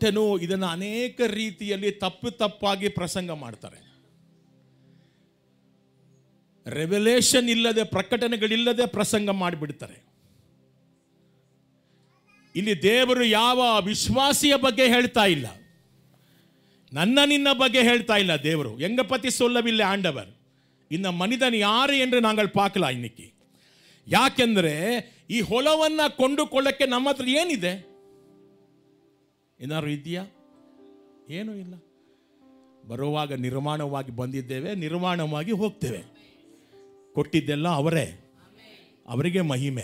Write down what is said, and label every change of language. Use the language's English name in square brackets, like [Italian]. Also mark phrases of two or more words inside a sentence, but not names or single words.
[Kannada] ಇದನ್ನು ಅನೇಕ ರೀತಿಯಲ್ಲಿ ತಪ್ಪಾಗಿ ಪ್ರಸಂಗ ಮಾಡ್ತಾರೆ. ರೆವೆಲೇಷನ್ ಇಲ್ಲದೆ, ಪ್ರಕಟಣೆಗಳಿಲ್ಲದೆ ಪ್ರಸಂಗ ಮಾಡಿಬಿಡ್ತಾರೆ. ಇಲ್ಲಿ ದೇವರು ಯಾವ ವಿಶ್ವಾಸಿಯ ಬಗ್ಗೆ ಹೇಳ್ತಾ ಇಲ್ಲ, ನನ್ನ ನಿನ್ನ ಬಗ್ಗೆ ಹೇಳ್ತಾ ಇಲ್ಲ. [Tamil] ದೇವರು எங்க பத்தி சொல்லவில்லை ஆண்டவர். இந்த மனிதன் யாரு என்று நாங்கள் பார்க்கலாம் இன்னைக்கு. [Kannada] ಯಾಕೆಂದ್ರೆ ಈ ಹೊಲವನ್ನ ಕೊಂಡುಕೊಳ್ಳಕ್ಕೆ ನಮ್ಮ ಹತ್ರ ಏನಿದೆ? ಏನಾದ್ರು ಇದೆಯಾ? ಏನೂ ಇಲ್ಲ. ಬರುವಾಗ ನಿರ್ಮಾಣವಾಗಿ ಬಂದಿದ್ದೇವೆ, ನಿರ್ಮಾಣವಾಗಿ ಹೋಗ್ತೇವೆ. ಕೊಟ್ಟಿದ್ದೆಲ್ಲ ಅವರೇ, ಅವರಿಗೆ ಮಹಿಮೆ.